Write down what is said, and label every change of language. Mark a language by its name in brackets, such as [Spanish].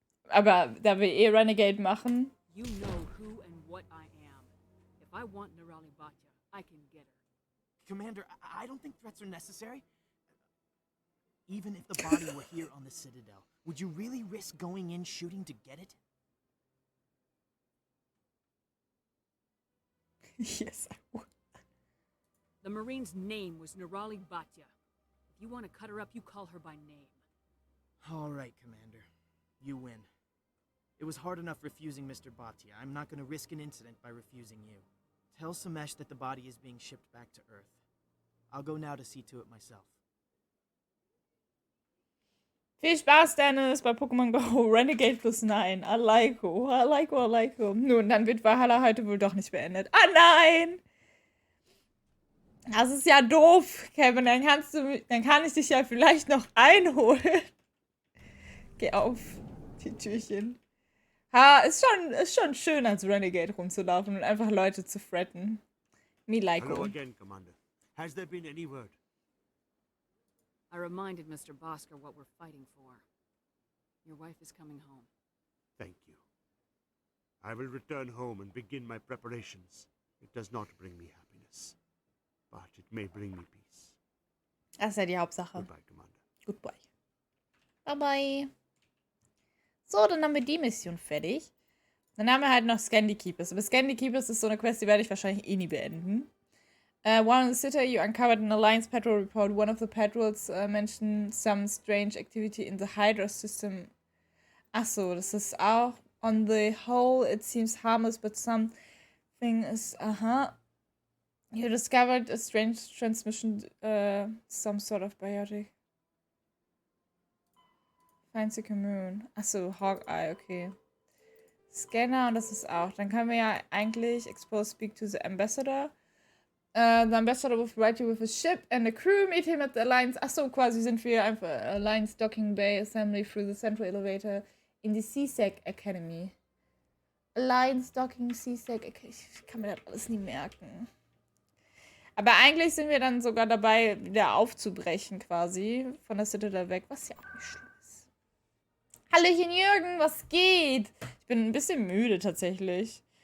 [German] Aber da wir Renegade machen. [English] You know who and what I am. If I want Nirali Bhatia, I can get her. Commander, I don't think threats are necessary. Even if the body were here on the Citadel, would you really risk going in shooting to get it? Yes, I would. The Marine's name was Nirali Bhatia. If you want to cut her up, you call her by name. All right, Commander. You win. It was hard enough refusing Mr. Bhatia. I'm not going to risk an incident by refusing you. Tell Samesh that the body is being shipped back to Earth. I'll go now to see to it myself. [German] Viel Spaß, Dennis, bei Pokémon Go. Renegade +9. [English] I like you. [German] Nun, dann wird Valhalla heute wohl doch nicht beendet. Ah, nein! Das ist ja doof, Kevin. Dann kann ich dich ja vielleicht noch einholen. Geh auf die Türchen. Ha, ist schon schön, als Renegade rumzulaufen und einfach Leute zu threaten. [English] Me like Hello again, Commander. Has there been any word? I reminded Mr. Bosker what we're fighting for. Your wife is coming home. Thank you. I will return home and begin my preparations. It does not bring me happiness, but it may bring me peace. [German] Das ist ja die Hauptsache. [English] Goodbye, Commander. Goodbye. Bye bye. [German] So, dann haben wir die Mission fertig. Dann haben wir halt noch Scandi Keepers. Aber Scandi Keepers ist so eine Quest, die werde ich wahrscheinlich eh nie beenden. [English] While in the city, you uncovered an Alliance patrol report. One of the patrols mentioned some strange activity in the Hydra system. [German] Achso, das ist auch [English] on the whole, it seems harmless, but something is, You discovered a strange transmission, some sort of biotic. Find the commune. Achso, Hawkeye, okay. [German] Scanner und das ist auch. Dann können wir ja eigentlich [English] expose speak to the ambassador. The ambassador will provide you with a ship and a crew. Meet him at the Alliance. [German] Achso, quasi sind wir einfach [English] Alliance Docking Bay Assembly through the central elevator in the CSEC Academy. Alliance Docking CSEC Academy. [German] Ich kann mir das alles nie merken. Aber eigentlich sind wir dann sogar dabei, wieder aufzubrechen quasi. Von der Citadel weg, was ja auch nicht schlimm ist. Hallöchen Jürgen, was geht? Ich bin ein bisschen müde tatsächlich.